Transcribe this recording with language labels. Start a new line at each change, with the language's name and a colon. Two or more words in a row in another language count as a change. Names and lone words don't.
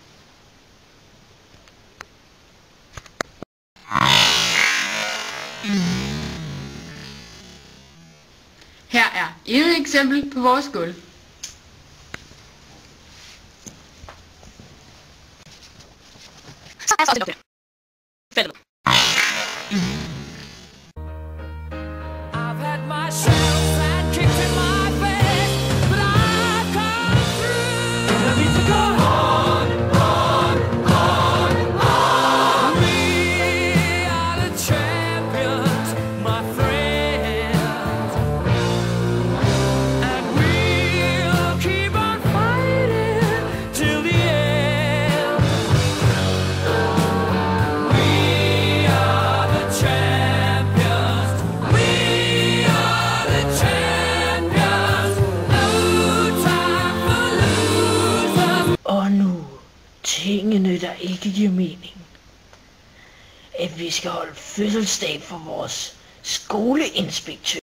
Danish: Her er endnu et eksempel på vores gulv. Så er det fedt.
English: I've had my shells and kicked in my face, but I've come through. I need to go on. We are the champions, my friends, and we'll keep on fighting till the end. We are the champions. We are the champions. No time for losers.
Danish: Og nu, tingene der ikke giver mening. At vi skal holde fødselsdag for vores skoleinspektør.